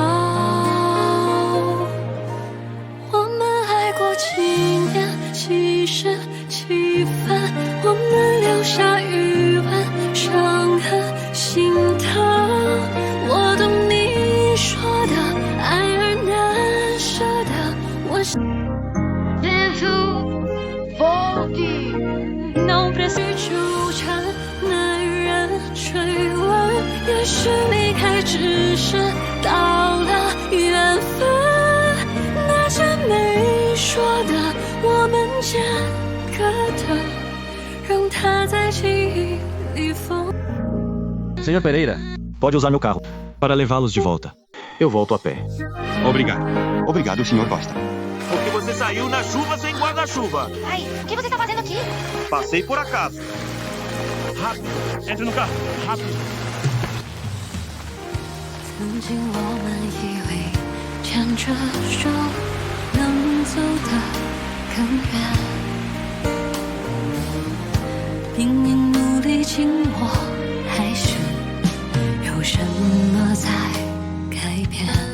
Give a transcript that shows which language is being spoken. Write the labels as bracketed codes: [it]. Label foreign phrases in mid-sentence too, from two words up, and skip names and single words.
[zh] 我们爱过几年，几世几番，我们留下余温，伤痕心疼。我懂你说的爱而难舍的，我想 [pt] não preciso [zh] 纠缠，男人追问，也许离开只是到了缘分。那些没说的，我们间隔的，让它在记忆里风。 [pt] Senhor Pereira, pode usar meu carro para levá-los de volta. Eu volto a pé. Obrigado. Obrigado, Sr. Costa. Porque você saiu na chuva sem guarda-chuva. Ai, o que você está fazendo aqui? Passei por acaso. Rápido, entre no carro, rápido. [zh] 曾经我们以为牵着手能走得更远，明明努力经过，还是有什么在改变。